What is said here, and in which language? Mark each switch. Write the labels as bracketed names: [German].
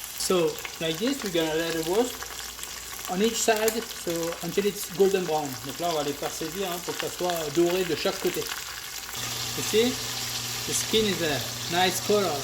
[English] So like this, we're gonna let it roast on each side, so until it's golden brown. [French] Donc là, on va les faire saisir hein, pour que ça soit doré de chaque côté. [English] You see, the skin is a nice color.